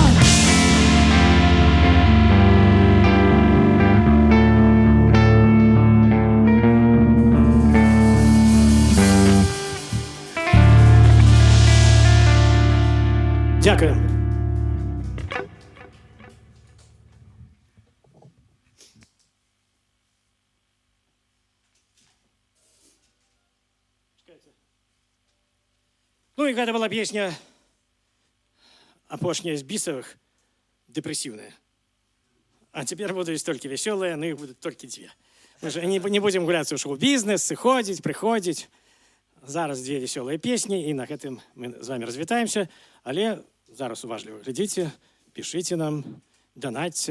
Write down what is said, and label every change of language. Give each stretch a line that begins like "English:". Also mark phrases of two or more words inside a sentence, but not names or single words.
Ukrainian: Дякую.
Belarusian: Ну и гэта была песня апошняя з бісовых,
Russian: депрессивная. А теперь будут только веселые, но их будут только две. Мы же не будем гуляться в шоу-бізнес,
Belarusian: сыходзіць, прыходзіць. Зараз
Russian: две веселые песни,
Belarusian: и на гэтым мы з вами развітаемся. Але зараз уважліва глядзіце, пішыце нам, данатьце.